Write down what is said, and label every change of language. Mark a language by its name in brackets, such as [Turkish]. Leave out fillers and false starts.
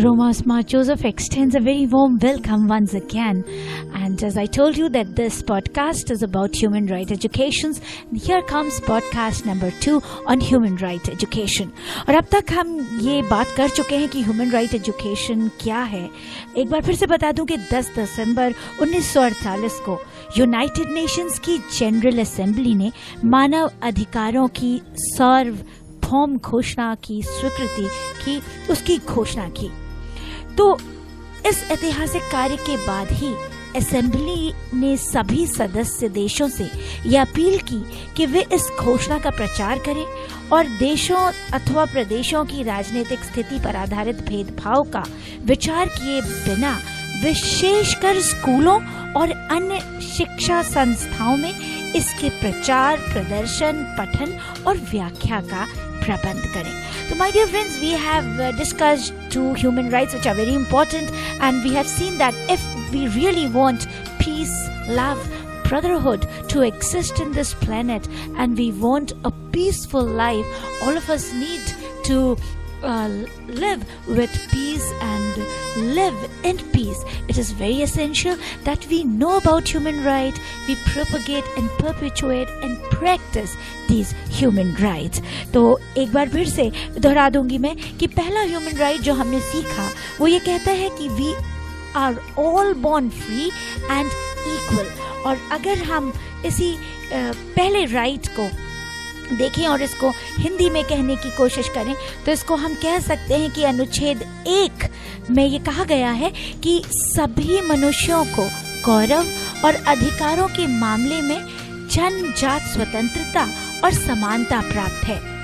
[English] Roma Smart Joseph extends a very warm welcome once again. And as I told you that this podcast is about human right educations, here comes podcast number 2 on human right education. [Hindi] और अब तक हम ये बात कर चुके हैं कि human right education क्या है. एक बार फिर से बता दूं कि 10 दिसंबर 1948 को यूनाइटेड नेशंस की जनरल असेंबली ने मानव अधिकारों की सार्वभौम घोषणा की स्वीकृति की, उसकी घोषणा की. तो इस ऐतिहासिक कार्य के बाद ही असेंबली ने सभी सदस्य देशों से यह अपील की कि वे इस घोषणा का प्रचार करें और देशों अथवा प्रदेशों की राजनीतिक स्थिति पर आधारित भेदभाव का विचार किए बिना विशेषकर स्कूलों और अन्य शिक्षा संस्थाओं में इसके प्रचार, प्रदर्शन, पठन और व्याख्या का प्रबंध करें. [English] So my dear friends, we have discussed 2 human rights which are very important, and we have seen that if we really want peace, love, brotherhood to exist in this planet, and we want a peaceful life, all of us need to live with peace and live in peace. It is very essential that we know about human rights, we propagate and perpetuate and practice these human rights. [Hindi] तो एक बार फिर से दोहरा दूंगी मैं कि पहला human right जो हमने सीखा वो ये कहता है कि [English] we are all born free and equal. [Hindi] और अगर हम इसी पहले right को देखें और इसको हिंदी में कहने की कोशिश करें तो इसको हम कह सकते हैं कि अनुच्छेद 1 में ये कहा गया है कि सभी मनुष्यों को गौरव और अधिकारों के मामले में जन्मजात स्वतंत्रता और समानता प्राप्त है.